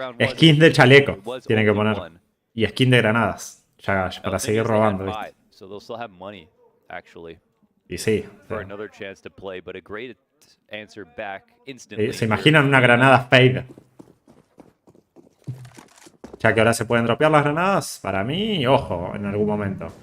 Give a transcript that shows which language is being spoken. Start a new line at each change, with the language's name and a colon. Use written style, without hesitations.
Spanish: Skin de chaleco tiene que poner. Y skin de granadas. Ya, para seguir robando, ¿viste?
English: So they'll still have money, actually.
Spanish: Y sí.
English: For another chance to play, but a great answer back instantly.
Spanish: ¿Se imaginan una granada fade? Ya que ahora se pueden dropear las granadas, para mí, ojo, en algún momento.